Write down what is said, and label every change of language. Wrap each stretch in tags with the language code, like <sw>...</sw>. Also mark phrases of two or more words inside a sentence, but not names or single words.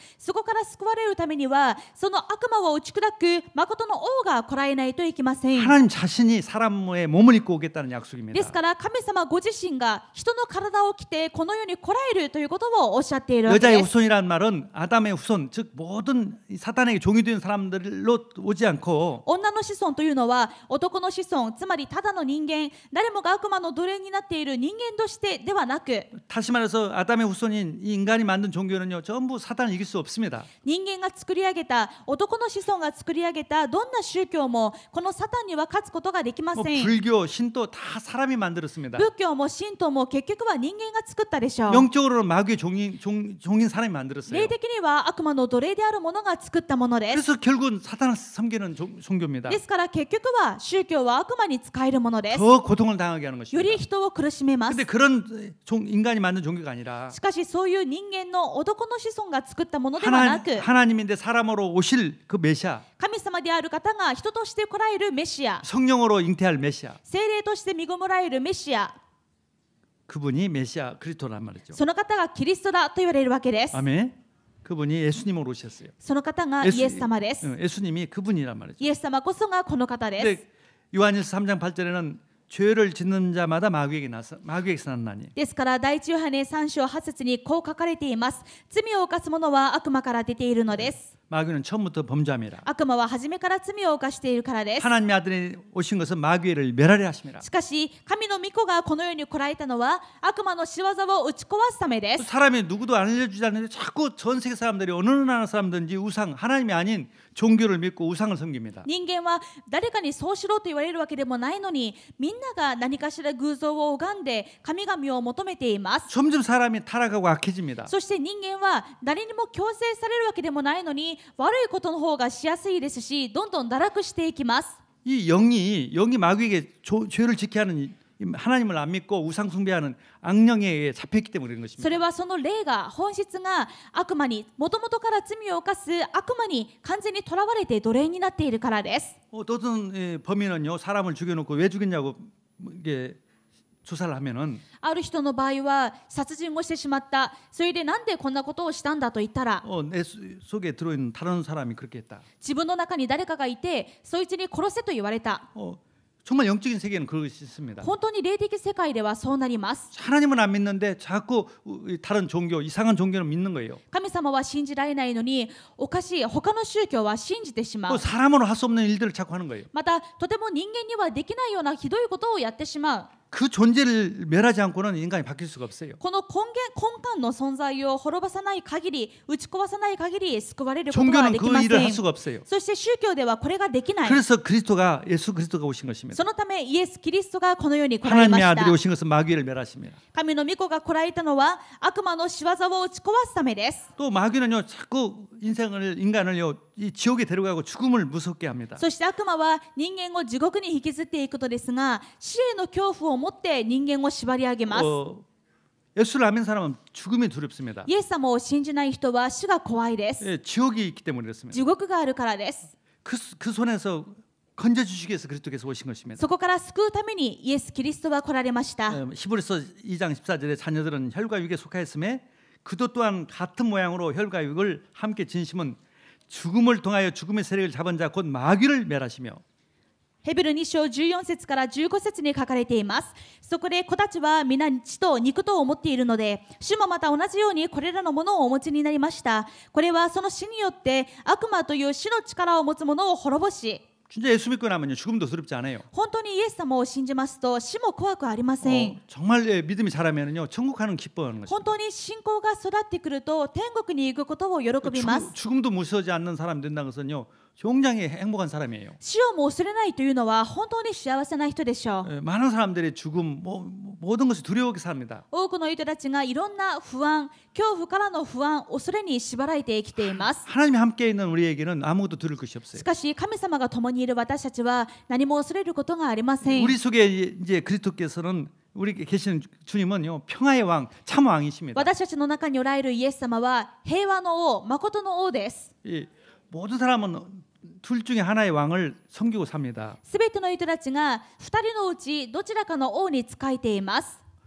<ja>そこから救われるためにはその悪魔を打ち砕く誠の王が来られないといけません。</ja> <ko>하나님 자신이 사람의 몸을 입고 오겠다는 약속입니다.</ko> <ja>ですから神様ご自身が人の体を着てこの世に来られるということをおっしゃっているわけ</ja> <ko>여자의</ko> <ja>です。</ja> <ko>후손이란 말은 아담의 후손 즉 모든 사탄에게 종이 된 사람들로 오지 않고</ko> <ja>女の子孫というのは男の子孫、つまりただの人間、誰もが悪魔の奴隷になっている人間としてではなく、</ja> <ko>다시 말해서 아담의 후손인 이 인간이 만든 종교는요 전부 사탄을 이길 수 없습니다.</ko> <ja>人間が作り上げた男の子孫が作り上げたどんな宗教もこのサタンには勝つことができませ</ja> <ko>뭐</ko> <ja>ん。</ja> <ko>불교, 신도 다 사람이 만들었습니다.</ko> <ja>仏教も神道も結局は人間が作ったでしょう。</ja> <ko>영적으로는 마귀의 종인 사람이 만들었어요.</ko> <ja>霊的には悪魔の奴隷である者が作ったものです。</ja> <ko>그래서 결국은 사탄을 섬기는 종교입니다.</ko> <ja>ですから結局は宗教は悪魔に使えるものです。</ja> <ko>더 고통을 당하게 하는</ko> <ja>よ</ja> <ko>것입니다.</ko> <ja>り人を苦しめます</ja> <ko>근데 。 그런 인간이 만든 종교가 아니라</ko> <ja>しかしそういう人間の男の子孫が作ったものではなく、</ja> <ko>하나님인데 사람으로 오실 그 메시아,</ko> <ja>神様である方が人として来られるメシア、</ja> <ko>성령으로 잉태할 메시아,</ko> <ja>聖霊として身ごもらえるメシア、</ja> <ko>그분이 메시아 그리스도란 말이죠.</ko> <ja>その方がキリストだと言われるわけです。</ja> <ko>아멘. 그분이 예수님으로 오셨어요.</ko> <ja>その方がイエス様です。</ja> <ko>예수님이 그분이란 말이죠.</ko> <ja>イエス様こそがこの方です。</ja> <ko>근데 요한일서 3장 8절에는 죄를 짓는 자마다 마귀에게서 났나니.</ko> <ja>ですから第一ヨハネ3章8節にこう書かれています。罪を犯す者は悪魔から出ているのです。</ja> <ko>마귀는 처음부터 범죄함이라.</ko> <ja>悪魔は初めから罪を犯しているからです。</ja> <ko>하나님의 아들이 오신 것은 마귀를 멸하려 하심이라.</ko> <ja>しかし神の御子がこの世に来られたのは悪魔の仕業を打ち壊すためです。</ja> <ko>사람이 누구도 알려주지 않는데 자꾸 전 세계 사람들이 어느 나라 사람든지 우상, 하나님이 아닌 종교를 믿고 우상을 섬깁니다.</ko> <ja>人間は誰かにそうしろと言われるわけでもないのに、みんなが何かしら偶像を拝んで神々を求めています。</ja> <ko>점점 사람이 타락하고 악해집니다.</ko> <ja>そして人間は誰にも強制されるわけでもないのに、悪いことの方がしやすいですし、どんどん堕落していきます。</ja> <ko>이 영이 마귀에게 죄를 지게 하는 하나님을 안 믿고 우상 숭배하는 악령에 의해 잡혔기 때문에 그런</ko> <ja>そ</ja> <ko>것입니다.</ko> <ja>れはその霊が本質が悪魔にもともとから罪を犯す悪魔に完全にとらわれて奴隷になっているからです。</ja> <ko>어떤 범인은요 사람을 죽여놓고 왜 죽였냐고 이게 조사를 하면은</ko> <ja>ある人の場合は殺人をしてしまった。それでなんでこんなことをしたんだと言ったら、</ja> <ko>내 속에 들어있는 다른 사람이 그렇게 했다.</ko> <ja>自分の中に誰かがいてそいつに殺せと言われた。</ja> <ko>정말 영적인 세계는 그럴 수 있습니다.</ko> <ja>本当に霊的世界ではそうなります。</ja> <ko>하나님은 안 믿는데 자꾸 다른 종교, 이상한 종교를 믿는 거예요.</ko> <ja>神様は信じられないのにおかしい他の宗教は信じてしまう。</ja> <ko>사람으로 할 수 없는 일들을 자꾸 하는 거예요.</ko> <ja>またとても人間にはできないようなひどいことをやってしまう。</ja> <ko>그 존재를 멸하지 않고는 인간이 바뀔 수가 없어요.</ko> <ja>この根幹の存在を滅ぼさない限り、打ち壊さない限り救われることは</ja> <ko>종교는</ko> <ja>でき</ja> <ko>그</ko> <ja>ま</ja> <ko>일을</ko> <ja>せ</ja> <ko>할</ko> <ja>ん。</ja> <ko>수가 없어요.</ko> <ja>そして宗教ではこれができない。</ja> <ko>그래서 예수 그리스도가 오신 것입니다.</ko> <ja>そのためイエス・キリストがこの世に来られま</ja> <ko>하나님의</ko> <ja>し</ja> <ko>아들이</ko> <ja>た。</ja> <ko>오신 것은 마귀를 멸하십니다.</ko> <ja>神の御子が来られたのは悪魔の仕業を打ち壊すためです。</ja> <ko>또 마귀는요 자꾸 인간을요 이 지옥에 데려가고 죽음을 무섭게 합니다.</ko> <ja>そして悪魔は人間を地獄に引きずっていくことですが、死への恐怖を持って人間を縛り上げます。</ja> <ko>예수를 안 믿는 사람은 죽음이 두렵습니다.</ko> <ja>イエス様を信じない人は死が怖いです。</ja> <ko>지옥이 있기 때문에 그렇습니다.</ko> <ja>地獄があるからです。</ja> <ko>그 손에서 건져주시기 위해서 그리스도께서 오신 것입니다.</ko> <ja>そこから救うためにイエス・キリストは来られました。</ja> <ko>히브리서 2장 14절에 자녀들은 혈과 육에 속하였음에 그도 또한 같은 모양으로 혈과 육을 함께 진심은 죽음을 통하여 죽음의 세력을 잡은 자 곧 마귀를 멸하시며</ko> <ja>ヘブル2章14節から15節に書かれています。そこで子たちは皆血と肉と思っているので、主もまた同じようにこれらのものをお持ちになりました。これはその死によって悪魔という死の力を持つ者を滅ぼし、</ja> <ko>진짜 예수 믿고 나면요 죽음도 두렵지 않아요.</ko> <ja>本当にイエス様を信じますと死も怖くありません。</ja> <ko>정말 믿음이 자라면요 천국 가는 기뻐하는 것입니다.</ko> <ja>本当に信仰が育ってくると天国に行くことを喜びます。</ja> <ko>죽음도 무서워하지 않는 사람이 된다는 것은요 굉장히 행복한 사람이에요.</ko> <ja>死をも恐れないというのは本当に幸せな人でしょう。</ja> <ko>많은 사람들이 죽음 모든 것이 두려워하게 삽니다.</ko> <ja>多くの人たちがいろんな不安、恐怖からの不安、恐れに縛られて生きています。</ja> <ko>하나님이 함께 있는 우리에게는 아무것도 두려울 것이 없어요.</ko> <ja>しかし神様が共にいる私たちは何も恐れることがありません。</ja> <ko>우리 속에 이제 그리스도께서는 우리 계시는 주님은요 평화의 왕, 참 왕이십니다.</ko> <ja>私たちの中におられるイエス様は平和の王、誠の王です。</ja> <ko>모든 사람은 둘 중에 하나의 왕을 섬기고 삽니다.</ko> <ja>すべての人たちが二人のうちどちらかの王に仕えています。</ja>